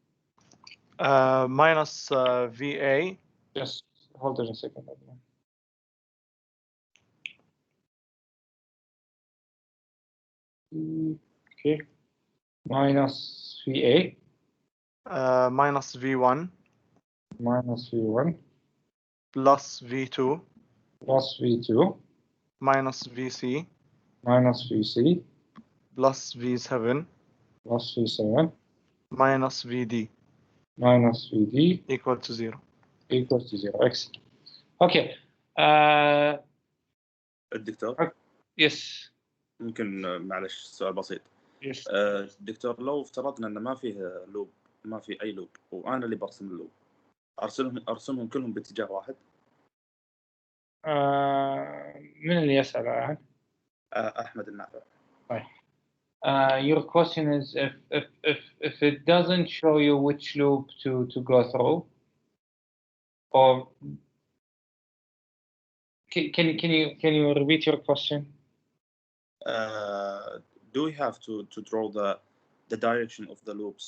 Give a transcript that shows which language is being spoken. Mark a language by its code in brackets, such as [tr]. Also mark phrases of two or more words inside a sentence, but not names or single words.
[en] Minus VA. Just hold on a second, Adnan. Okay. Minus VA. Minus V1. Minus V1. Plus V2. Plus V2. Minus VC. Minus VC. Plus V7. Plus V7. Minus VD. Minus VD. Equal to 0. Equals to 0. Excellent. Okay. [ar] الدكتور [en] Yes. [ar] ممكن معلش سؤال بسيط. [en] Yes. [ar] دكتور لو افترضنا ان ما فيه لوب، ما في اي لوب وانا اللي برسم اللوب، ارسمهم كلهم باتجاه واحد؟ من اللي يسأل الآن؟ احمد النافع. طيب. [en] Your question is if it doesn't show you which loop to go through, or can you repeat your question? Do we have to draw the direction of the loops?